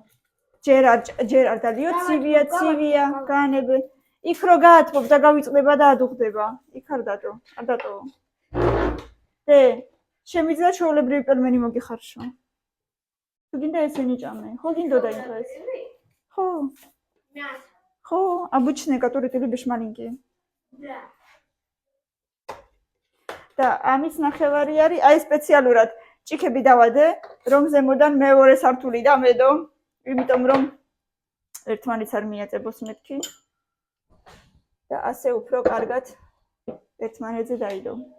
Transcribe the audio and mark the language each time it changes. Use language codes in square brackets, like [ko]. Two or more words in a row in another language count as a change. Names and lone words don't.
[ka] ჯერ არ დალიო, ცივია, განებე. იქ რო გაათბობ და გავიწყდება და ადუღდება. იქ არ დადო, არ დატოვო. დე, შემიძლია ჩვეულებრივი პელმენი მოგიხარშო. თუ გინდა ესენი ჭამე. ხო გინდოდა იმ დღეს? ხო. ხო, [ru] обычные, которые ты любишь маленькие. Да. [ka] და ამის ნახევარი არის, აი სპეციალურად ჭიქები დავადე, რომ ზემოდან მეორე სართული დამედო, იმიტომ რომ ერთმანეთს არ მიაწებოს მეთქი. და ასე უფრო კარგად ერთმანეთზე დაიდო.